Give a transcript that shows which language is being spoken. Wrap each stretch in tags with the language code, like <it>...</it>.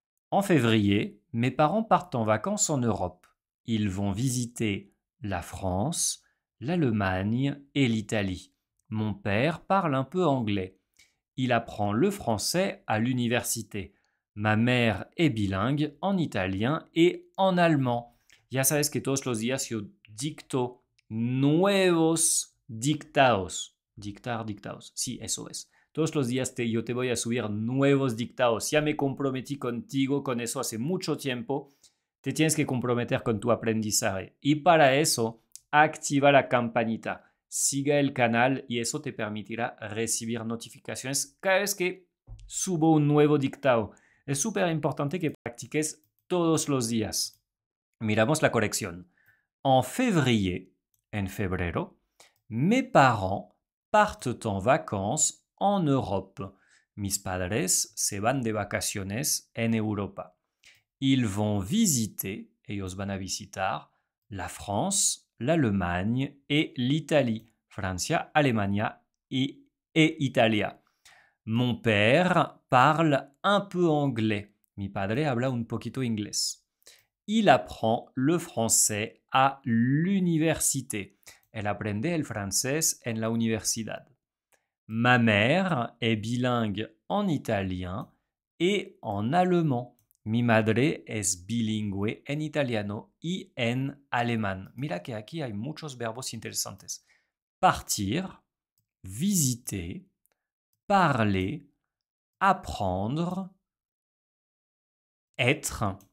<fr>En février, mes parents partent en vacances en Europe. Ils vont visiter la France, l'Allemagne et l'Italie. Mon père parle un peu anglais. Il apprend le français à l'université. Ma mère est bilingue en italien et en allemand.</fr> <es>Ya sabes que todos los días yo dicto nuevos dictados. Dictados. Sí, eso es. Todos los días yo te voy a subir nuevos dictados. Ya me comprometí contigo con eso hace mucho tiempo. Te tienes que comprometer con tu aprendizaje. Y para eso, activa la campanita. Siga el canal y eso te permitirá recibir notificaciones cada vez que subo un nuevo dictado. Es súper importante que practiques todos los días. Miramos la corrección.</es> <fr>En février,</fr> <es>en febrero,</es> <fr>mes parents partent en vacances en Europe.</fr> <es>Mis padres se van de vacaciones en Europa.</es> <fr>Ils vont visiter,</fr> <es>ellos van a visitar,</es> <fr>la France, l'Allemagne et l'Italie.</fr> <es>Francia, Alemania et Italia.</es> <fr>Mon père parle un peu anglais.</fr> <es>Mi padre habla un poquito inglés.</es> <fr>Il apprend le français à l'université.</fr> <es>Elle aprende el francés en la universidad.</es> <fr>Ma mère est bilingue en italien et en allemand.</fr> <es>Mi madre es bilingüe en italiano y en alemán. Mira que aquí hay muchos verbos interesantes.</es> <fr>Partir, visiter, parler, apprendre, être.</fr>